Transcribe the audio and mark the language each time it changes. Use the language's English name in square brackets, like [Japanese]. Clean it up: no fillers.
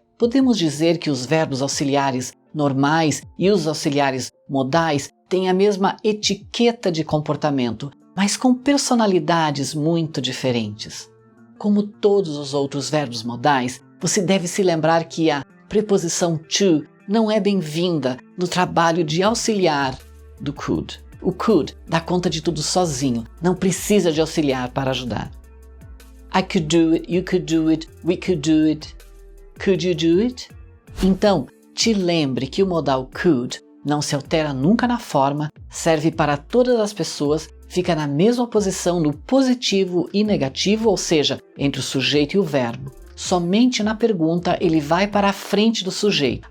[Portuguese] Podemos dizer que os verbos auxiliares normais e os auxiliares modais têm a mesma etiqueta de comportamento, mas com personalidades muito diferentes. Como todos os outros verbos modais, você deve se lembrar que a preposição to não é bem-vinda no trabalho de auxiliar do could. O could dá conta de tudo sozinho, não precisa de auxiliar para ajudar. [English] I could do it, you could do it, we could do it. Could you do it? [Portuguese] Então, te lembre que o modal could não se altera nunca na forma, serve para todas as pessoas, fica na mesma posição no positivo e negativo, ou seja, entre o sujeito e o verbo. Somente na pergunta ele vai para a frente do sujeito.